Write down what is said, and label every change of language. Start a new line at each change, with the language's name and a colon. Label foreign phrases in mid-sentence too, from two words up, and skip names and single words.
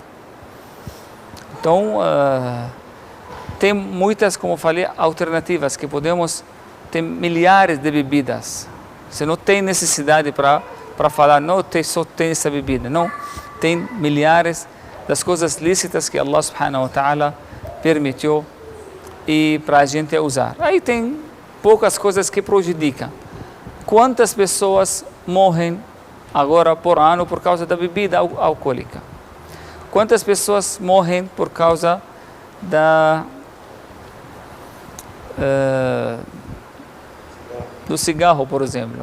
Portuguese: Então, tem muitas, como eu falei, alternativas que podemos. Tem milhares de bebidas. Você não tem necessidade para falar, não, só tem essa bebida. Não, tem milhares das coisas lícitas que Allah
Arabic: سبحانه وتعالى
Portuguese: permitiu e para a gente usar. Aí tem poucas coisas que prejudicam. Quantas pessoas morrem agora por ano por causa da bebida alcoólica? Quantas pessoas morrem por causa do cigarro, por exemplo?